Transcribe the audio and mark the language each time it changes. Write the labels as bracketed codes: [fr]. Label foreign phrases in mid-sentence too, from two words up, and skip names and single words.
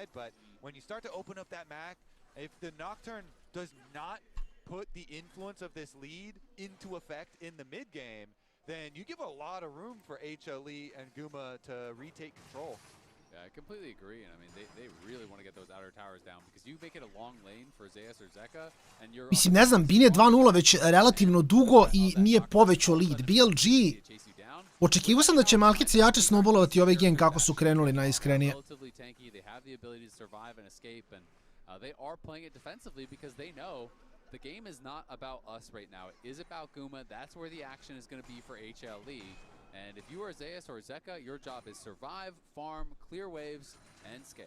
[en] But when you start to open up that map, if the Nocturne does not put the influence of this lead into effect in the mid game, then you give a lot of room for HLE and Guma to retake control. Yeah, I completely agree, and I mean, they really want to get those outer towers down because you make it a long lane for Zeus or Zeka, and you're... [hr] Mislim, ne znam, Bin je 2-0 već relativno dugo i nije povećao lead. BLG, očekivao sam da će Malkice jače snowballovati ovaj game kako su krenuli najiskrenije. [en] Relatively tanky, they have the ability to survive and escape, and they are playing it defensively because they know the game is not about us right now. It is about Guma. That's where the action is going to be for HLE. And if you are Zeus or Zeka, your job is survive, farm, clear waves, and scale.